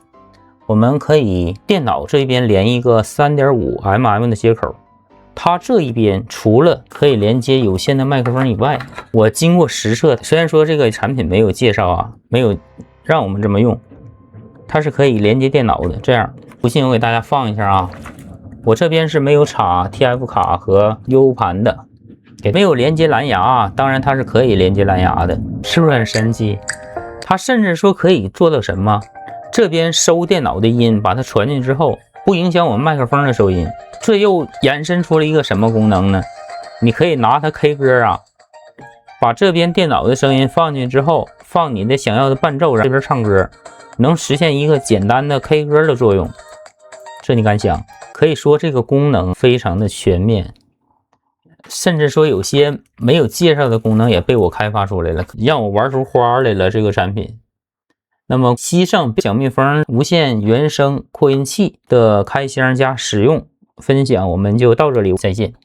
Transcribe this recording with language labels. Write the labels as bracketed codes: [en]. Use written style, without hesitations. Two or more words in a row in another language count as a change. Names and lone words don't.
[zh] 我們可以電腦這邊連一個 3.5mm 的接口，它這一邊除了可以連接有線的麥克風以外，我經過實測，雖然說這個產品沒有介紹啊，沒有讓我們這麼用，它是可以連接電腦的。這樣，不信我給大家放一下啊。我這邊是沒有插 TF 卡和 U 盤的，也沒有連接藍牙啊，當然它是可以連接藍牙的，是不是很神奇？它甚至說可以做到什麼？這邊收電腦的音，把它傳進之後，不影響我們麥克風的收音。這又延伸出了一個什麼功能呢？你可以拿它 K 歌啊，把這邊電腦的聲音放進去之後，放你的想要的伴奏，這邊唱歌，能實現一個簡單的 K 歌的作用。這你敢想？可以說這個功能非常的全面，甚至說有些沒有介紹的功能也被我開發出來了，讓我玩出花來了。這個產品，那麼西盛小蜜蜂無線原聲擴音器的開箱加使用分享，我們就到這裡，再見。